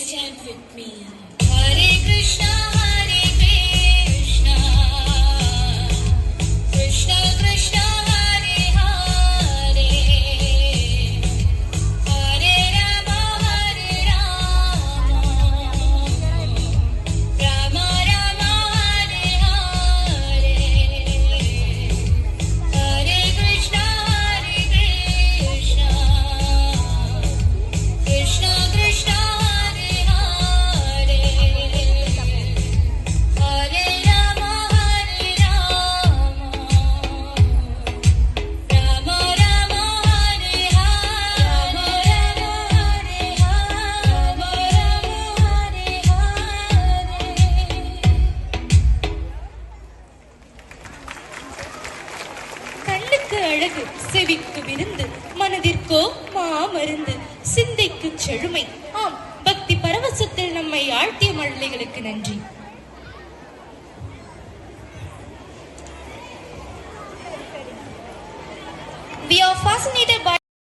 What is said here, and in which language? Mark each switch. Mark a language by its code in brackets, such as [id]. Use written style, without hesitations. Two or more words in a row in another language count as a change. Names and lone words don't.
[en] chant with me. [sa] Hare Krishna, Krishna Krishna, Hare Hare, Hare Rama, Rama Rama, Hare Hare, Hare Krishna, Krishna Krishna, Hare Hare, Hare Rama, Rama Rama, Hare [ta] கண்ணுக்கு அழகு, செவிக்கு விருந்து, மனதிற்கோ மாமருந்து, சிந்தைக்கு செழுமை. ஆம், பக்தி பரவசத்தில் நம்மை ஆழ்த்திய மழலைகளுக்கு நன்றி. [en] We are fascinated by